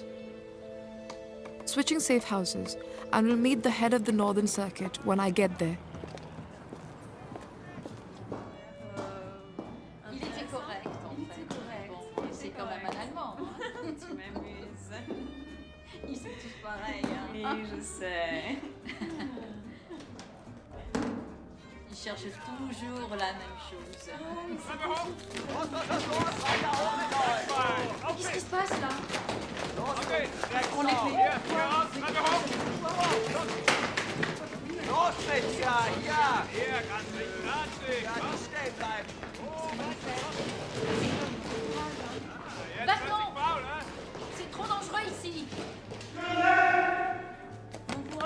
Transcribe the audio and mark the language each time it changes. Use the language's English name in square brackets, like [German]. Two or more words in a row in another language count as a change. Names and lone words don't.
[English] Switching safe houses, and will meet the head of the Northern Circuit when I get there. [French] Il était correct, en fait. C'est quand même un Allemand. Tu m'amuses. Ils sont tous pareils, hein. Oui, je sais. Ils cherchent toujours la même chose. Qu'est-ce qui se passe là? On les fait. [German] Los, Mädchen! Ja! Hier, ganz nicht. Ja, nicht stehen bleiben. [French] Va-t'en! C'est trop dangereux ici.